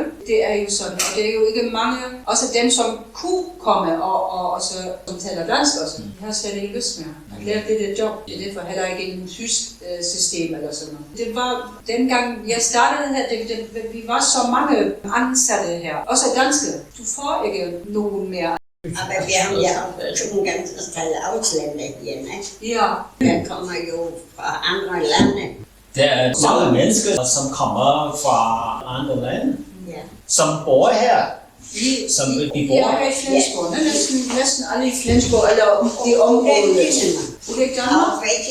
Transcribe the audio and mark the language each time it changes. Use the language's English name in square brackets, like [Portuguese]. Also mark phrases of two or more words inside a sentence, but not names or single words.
[Danish] Det er jo sådan, og det er jo ikke mange, også dem som kunne komme og også, som taler dansk også, de har slet ikke lyst mere at lære det job. Det er derfor heller ikke en tysk system eller sådan noget. Det var dengang jeg startede her, vi var så mange ansatte her, også danske. Du får ikke nogen mere. [German] Aber wir haben ja auch schon ein ganzes Teil Ausländer hier, ne? [Danish] Ja. Der kommer jo fra andre lande. Der er mange mennesker, som kommer fra andre lande, som bor her. Som vi bor her i Flensborg. Næsten alle i Flensborg, eller de områder. Ude i Danmark.